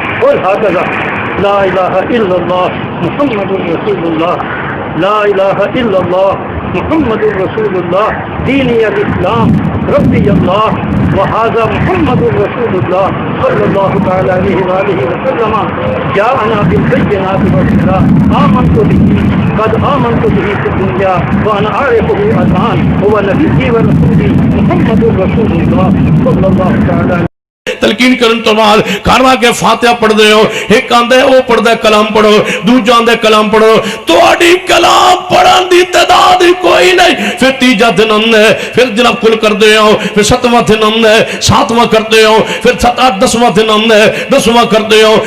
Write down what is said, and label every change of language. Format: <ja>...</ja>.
<ar>قل هكذا لا الہ الا اللہ محمد رسول اللہ لا الہ الا اللہ محمد رسول اللہ دینی الاسلام ربی اللہ وهذا محمد رسول اللہ صلی اللہ تعالی علیہ وآلہ وسلم جاءنا بالبینات والهدى. آمنت به قد آمنت به في الدنيا وأنا أعرفه الآن هو نبي ورسولي محمد رسول الله صلى الله تعالى عليه.</ar> <pa>تلقین کرن تو بعد کاروا کے فاتحہ پڑھ دے ہو. ایک آندے او پڑھ دے کلام پڑھو دوجا آندے کلام پڑھو. تو اڈی کلام پڑھن دی تعداد کوئی نہیں. پھر تیجا دن آندے پھر جناب کل کر دے ہو. پھر ستواں دن آندے ساتواں کرتے ہو. پھر 10واں دن آندے 10واں کرتے ہو.</pa>